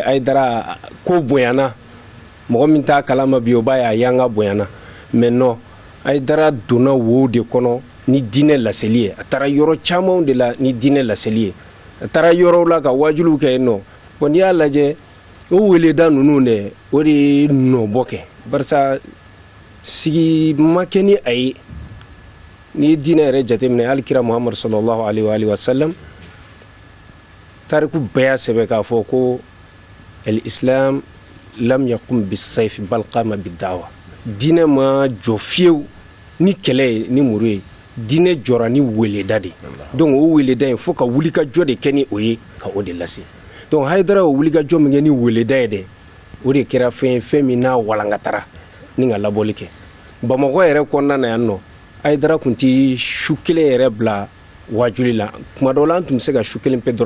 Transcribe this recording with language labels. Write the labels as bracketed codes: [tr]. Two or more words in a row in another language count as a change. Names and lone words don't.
[bm] Haidara ko bonyana mɔgɔ min t'a kalama bi o b'a ye a y'an ka bonyana [fr] mais non [bm] Haidara donna wo de kɔnɔ ni diinɛ laseli ye a taara yɔrɔ camanw de la ni diinɛ laseli ye a taara yɔrɔw la ka wajuliw kɛ yen nɔ bon n'i y'a lajɛ o weleda ninnu dɛ o de ye nɔbɔ kɛ barisa sigi ma kɛ ni a ye n'i ye diinɛ yɛrɛ jateminɛ hali kira muhamadu [ar] صلى الله عليه وسلم [bm] tariku bɛɛ y'a sɛbɛn k'a fɔ ko [ar] الإسلام لم يقم بالسيف بل قام بالدعوة [bm] diinɛ ma jɔ fiyewu ni kɛlɛ ye ni muru ye diinɛ jɔra ni weleda de donc o weleda in fo ka wulikajɔ de kɛ ni o ye ka o de lase donc Hayidara o wulikajɔ min kɛ ni weleda ye dɛ o de kɛra fɛn min n'a walankatara ni ka labɔli kɛ Bamakɔ yɛrɛ kɔnɔna na yan nɔ Hayidara tun tɛ su kelen yɛrɛ bila wajuli la tuma dɔw la an tun bɛ se ka su kelen pe dɔrɔn